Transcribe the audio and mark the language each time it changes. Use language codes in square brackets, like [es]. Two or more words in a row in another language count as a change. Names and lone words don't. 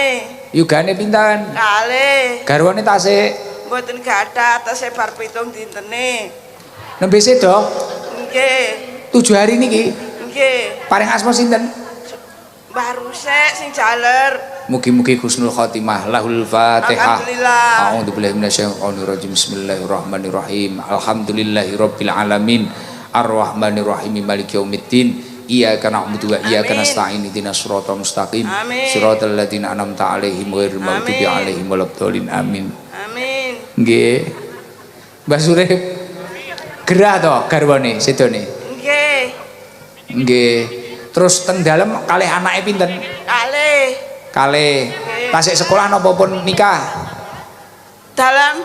[jv] Yugane pinten? Kalih. Garwane tasik? Mboten gadah tesih bar 7 dintene. Nembe sedo? Nggih. 7 hari niki? Nggih. Paring asma sinten? Mbah Rusek sing jaler. Mugi-mugi [ar] حسن الخاتمة. له الفاتحة. Alhamdulillah. أعوذ بالله من الشيطان الرجيم. بسم الله الرحمن الرحيم. الحمد لله رب العالمين. الرحمن الرحيم. مالك يوم الدين. إياك نعبد وإياك نستعين. اهدنا الصراط المستقيم. صراط الذين أنعمت عليهم غير المغضوب عليهم ولا الضالين. Amin. Amin. [jv] Nggih. Mbah Surip. Gerah to garwane sedone? Nggih. Nggih. Terus teng dalem kalih anake pinten? Kalih. Tasik sekolah napa pun nikah? Dalam